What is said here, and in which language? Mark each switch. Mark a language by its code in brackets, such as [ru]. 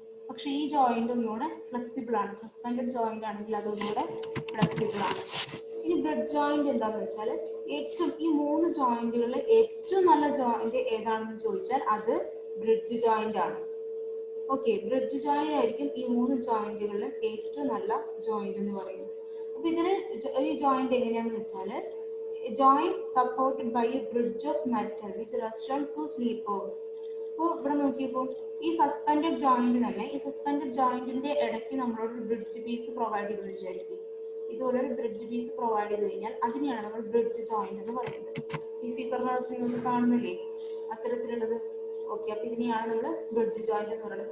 [ml] പക്ഷെ ഈ ജോയിന്റ് ഒന്നുകൂടെ ഫ്ലെക്സിബിൾ ആണ്. സസ്പെൻഡഡ് ജോയിന്റ് ആണെങ്കിൽ അതൊന്നുകൂടെ ഫ്ലെക്സിബിൾ ആണ്. ഇനി ബ്രിഡ്ജ് ജോയിന്റ് എന്താണെന്ന് വെച്ചാൽ ഈ മൂന്ന് ജോയിന്റുകളിൽ ഏറ്റവും നല്ല ജോയിന്റ് ഏതാണെന്ന് ചോദിച്ചാൽ അത് ബ്രിഡ്ജ് ജോയിന്റ് ആണ്. ഓക്കെ, ബ്രിഡ്ജ് ജോയിന്റ് ആയിരിക്കും ഈ മൂന്ന് ജോയിന്റുകളിൽ ഏറ്റവും നല്ല ജോയിന്റ് എന്ന് പറയുന്നത്. അപ്പൊ ഇതിന് ഈ ജോയിന്റ് എങ്ങനെയാന്ന് വെച്ചാൽ [en] joint supported by a bridge of metal which rests on two sleepers. [ml] അപ്പോൾ ഇവിടെ നോക്കിയപ്പോൾ ഈ സസ്പെൻഡഡ് ജോയിന്റ് തന്നെ ഈ സസ്പെൻഡഡ് ജോയിന്റിന്റെ ഇടയ്ക്ക് നമ്മളോട് ബ്രിഡ്ജ് പീസ് പ്രൊവൈഡ് ചെയ്തെന്ന് വിചാരിക്കും. ഇതുപോലെ ഒരു ബ്രിഡ്ജ് പീസ് പ്രൊവൈഡ് ചെയ്ത് കഴിഞ്ഞാൽ അതിനെയാണ് നമ്മൾ ബ്രിഡ്ജ് ജോയിന്റ് എന്ന് പറയുന്നത്. ഈ ഫിഗറിനകത്ത് നിങ്ങൾക്ക് കാണുന്നില്ലേ അത്തരത്തിലുള്ളത്? ഓക്കെ, അപ്പൊ ഇതിനെയാണ് നമ്മൾ ബ്രിഡ്ജ് ജോയിന്റ് എന്ന് പറയുന്നത്.